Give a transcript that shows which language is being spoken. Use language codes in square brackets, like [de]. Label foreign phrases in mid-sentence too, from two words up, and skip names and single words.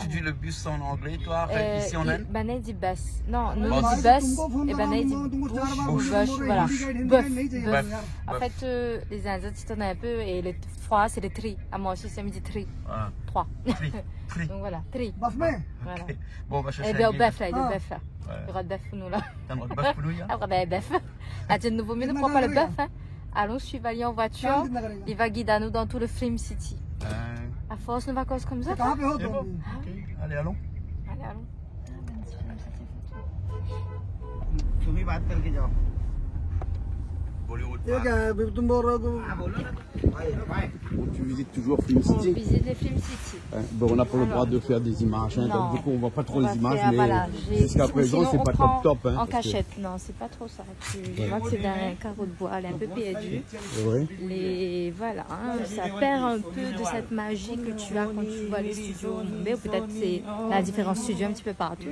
[fr] tu dis le bus en anglais, toi, ici en Inde? Banez dit bus. Non, nous Bus. on dit bus et Banez dit bouche ou bush, voilà. Bœuf. En Bœuf. fait, les Indiens s'étonnent un peu et le froid c'est le tri. À moi aussi, ça me dit tri. Voilà. 3. Tri. Donc voilà, tri. [hi] बस में [fr] Voilà. Ok. Bon, on va chercher Et bien, un au guide. bœuf là, il y a le bœuf là. Ouais. Il y aura le bœuf pour nous là. T'as le droit de bœuf pour nous, hein? Après, ben, bœuf. Ah, de nouveau, mais ne prends pas le bœuf. Hein. Allons suivre Ali en voiture. Il va guider nous dans tout le Film City. À force de vacances comme ça. [hi] कहाँ पे हो [fr] C'est [hi] तुम [fr] bon. Ok. Allez, allons. Allez, allons. [hi] तुम्ही बात करके जाओ Bollywood. ये क्या है तुम बोल रहे हो तुम [fr] Tu visites toujours Film On City? visite les Film City. Bon, on n'a pas le droit de faire des images, hein, Non. donc du coup on voit pas trop On les va images, faire, mais voilà, jusqu'à ou présent sinon, c'est on pas prend top. Hein, en parce que- cachette, non, c'est pas trop ça. Je vois que c'est un carreau de bois, elle est un peu perdue. C'est vrai? Et voilà, hein, ça perd un peu de cette magie que tu as quand tu vois les studios Mumbai, ou peut-être c'est la différence studio un petit peu partout.